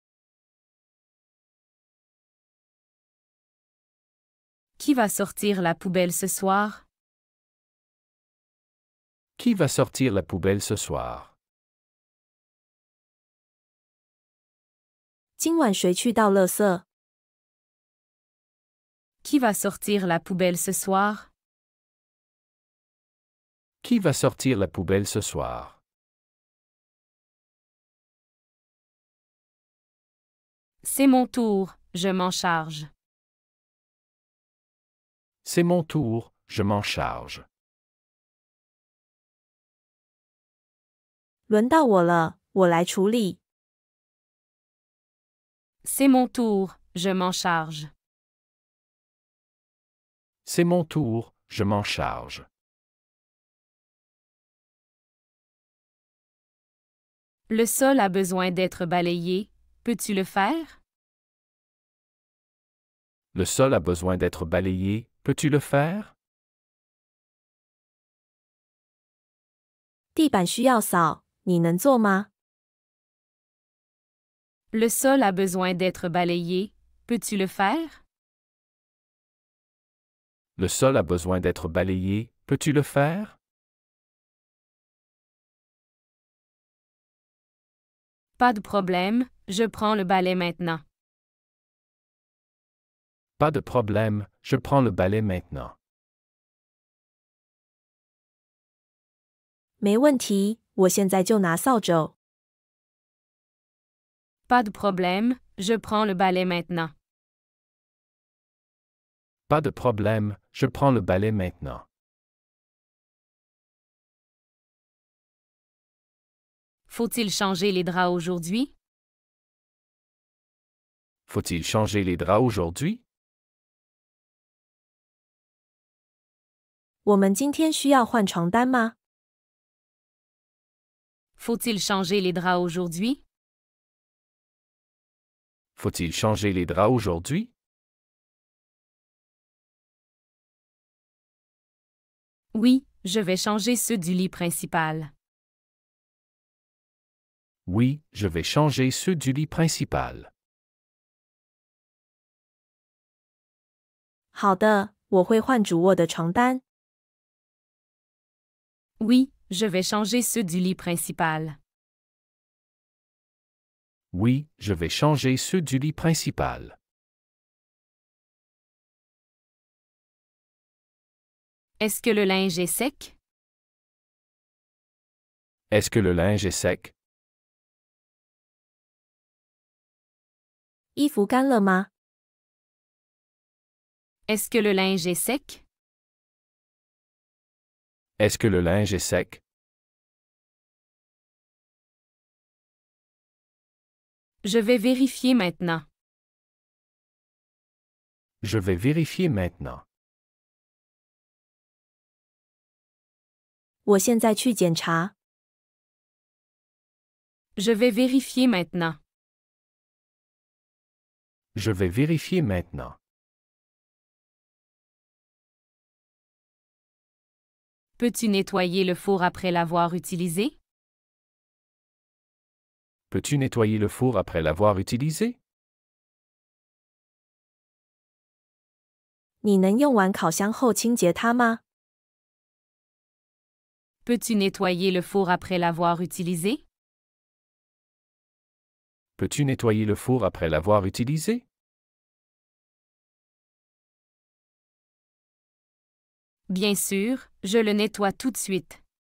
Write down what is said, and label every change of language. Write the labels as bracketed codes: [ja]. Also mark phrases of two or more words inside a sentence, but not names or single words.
[fr] Qui va sortir la poubelle ce soir? Qui va sortir la poubelle ce soir? [zh] 今晚谁去倒垃圾？ [fr] Qui va sortir la poubelle ce soir? Qui va sortir la poubelle ce soir? C'est mon tour, je m'en charge. C'est mon tour, je m'en charge. [zh] 轮到我了，我来处理。 [fr] C'est mon tour, je m'en charge. C'est mon tour, je m'en charge. Le sol a besoin d'être balayé, peux-tu le faire? Le sol a besoin d'être balayé, peux-tu le faire? [zh] 地板需要扫，你能做吗？ [fr] Le sol a besoin d'être balayé, peux-tu le faire? Le sol a besoin d'être balayé, peux-tu le faire? Pas de problème, je prends le balai maintenant. Pas de problème, je prends le balai maintenant. [zh] 没问题，我现在就拿扫帚。 [fr] Pas de problème, je prends le balai maintenant. Pas de problème, je prends le balai maintenant. Faut-il changer les draps aujourd'hui? Faut-il changer les draps aujourd'hui? [zh] 我们今天需要换床单吗？ [fr] Faut-il changer les draps aujourd'hui? Faut-il changer les draps aujourd'hui? Oui, je vais changer ceux du lit principal. Oui, je vais changer ceux du lit principal. [zh] 好的，我会换主卧的床单。 [fr] Oui, je vais changer ceux du lit principal. Oui, je vais changer ceux du lit principal. Est-ce que le linge est sec? Est-ce que le linge est sec? [zh] 衣服干了吗？ [fr] Est-ce que le linge est sec? Est-ce que le linge est sec? Je vais vérifier maintenant. Je vais vérifier maintenant. [zh] 我现在去检查。 [fr] Je vais vérifier maintenant. Je vais vérifier maintenant. Peux-tu nettoyer le four après l'avoir utilisé? Peux-tu nettoyer le four après l'avoir utilisé? [zh] 你能用完烤箱后清洁它吗？ [fr] Peux-tu nettoyer le four après l'avoir utilisé? Peux-tu nettoyer le four après l'avoir utilisé? Bien sûr, je le nettoie tout de suite.